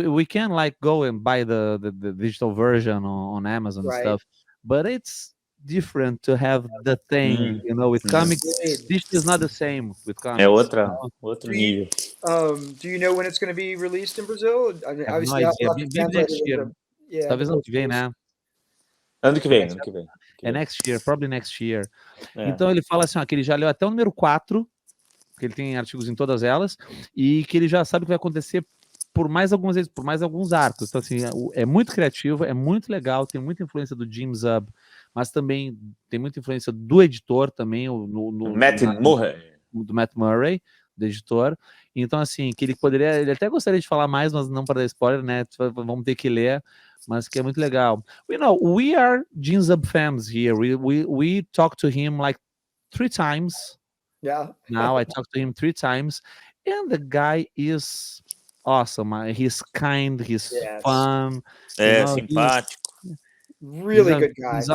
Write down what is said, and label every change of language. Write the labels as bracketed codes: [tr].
[en] We can go and buy the digital version on Amazon and stuff, but it's different to have the thing, with comics. This is not the same with comics. [pt] Outro nível. [en] Do you know when it's going to be released in Brazil? Obviously, maybe next year. [pt] Talvez ano que vem, né? Ano que vem. [en] É next year, probably next year. [pt] Então ele fala assim, que ele já leu até o número 4, que ele tem artigos em todas elas, e que ele já sabe o que vai acontecer por mais algumas vezes, por mais alguns arcos. Então, assim, é muito criativo, é muito legal, tem muita influência do Jom Zub, mas também tem muita influência do editor também, do Matt Murray, do editor. Então, assim, que ele até gostaria de falar mais, mas não para dar spoiler, né? Vamos ter que ler, mas que é muito legal. [en] We are Jom Zub fans here. We talked to him like 3 times. Yeah. Now I talked to him 3 times, and the guy is awesome. He's kind, he's fun. [pt] Simpático. [en] Really good guy.